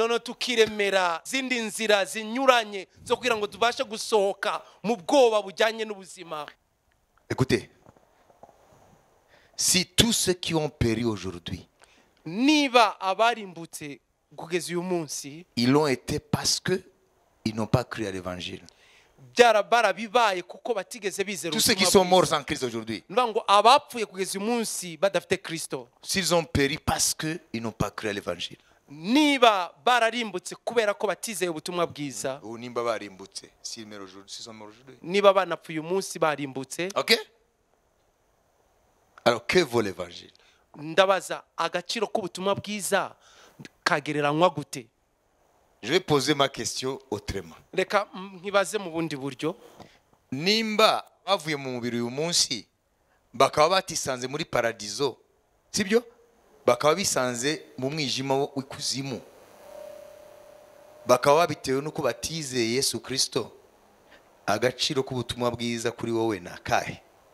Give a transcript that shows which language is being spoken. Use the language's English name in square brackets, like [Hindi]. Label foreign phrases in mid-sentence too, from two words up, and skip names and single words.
[French] Écoutez, si tous ceux qui ont péri aujourd'hui, ils l'ont été parce qu'ils n'ont pas cru à l'évangile. Tous ceux qui sont morts sans Christ aujourd'hui, s'ils ont péri parce qu'ils n'ont pas cru à l'évangile. [Kinyarwanda] Niba bararimbutse kubera ko batizeye ubutumwa bwiza, nimba barimbutse [French] s'ils sont morts aujourd'hui, [Kinyarwanda] niba banapfuye umunsi barimbutse. OK? [French] Alors que vaut l'évangile? [Kinyarwanda] Ndabaza agaciro k'ubutumwa bwiza kagereranywa gute? [French] Je vais poser ma question autrement. [Kinyarwanda] Reka nkibaze mu bundi buryo. Nimba bavuye mu mubiri uyu munsi bakaba batisanze muri paradizo, sibyo? Bakaba bisanze mu mwijima w'ikuzimu, bakaba babitewe nuko batizeye Yesu Kristo, agaciro k'ubutumwa bwiza kuri wowe nakahe?